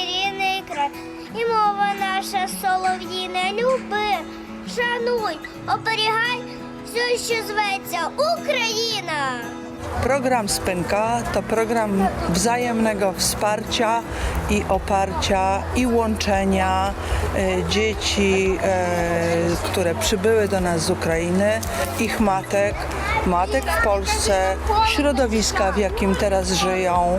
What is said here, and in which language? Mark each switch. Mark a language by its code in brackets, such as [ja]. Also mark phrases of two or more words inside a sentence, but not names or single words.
[uk] рідний край, і мова наша солов'їна, люби, шануй, оберігай все, що зветься Україна. [pl] Program Spinka to program wzajemnego wsparcia i oparcia i łączenia dzieci, które przybyły do nas z Ukrainy, ich matek w Polsce, środowiska, w jakim teraz żyją.